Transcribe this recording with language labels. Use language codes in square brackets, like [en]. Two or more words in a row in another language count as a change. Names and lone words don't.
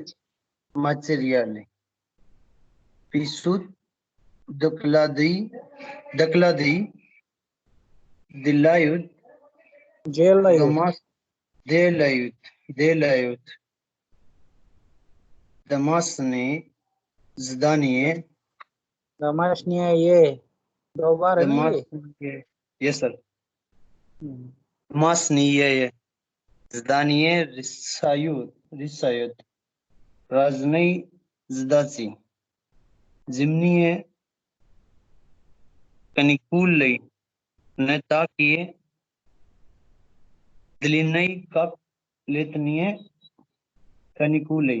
[ru] мацер- материалы, пишут доклады, делают Делают. делают, делают домашние задания, [hi] Домашнее ये 2 बार है ना ये। [ru] домашние, [en] yes, sir, हम्म, [ru] домашние задания решают разные задачи, зимние каникулы не такие длинные, как летние каникулы.